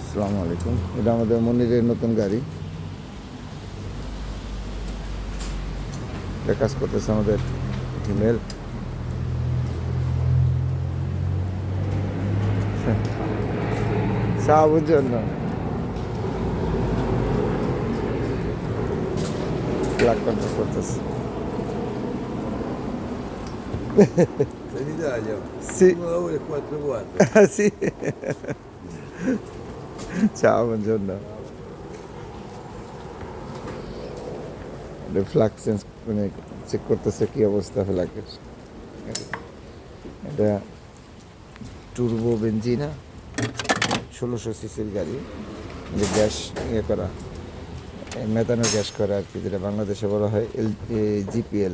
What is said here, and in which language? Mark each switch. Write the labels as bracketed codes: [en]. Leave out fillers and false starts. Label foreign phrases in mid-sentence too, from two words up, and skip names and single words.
[ar] السلام عليكم. [bn] এটা আমাদের মনিরের নতুন গাড়ি। এটা কাজ করতেছে আমাদের হিমেল। সাহাবুর জন্য [en] plug control [bn] করতেছে। [it] Sanitaria, Sì. 1 ora e 4 quarti. Sì. Ciao, buongiorno. [en] flag change [bn] মানে চেক করতেছে কি অবস্থা ফ্লাগের। এটা [it] turbo benzina [bn] 1600 সিসির গাড়ি, যে গ্যাস ইয়ে করা, মেথানো গ্যাস করা আর কি, যেটা বাংলাদেশে বলা হয় জিপিএল।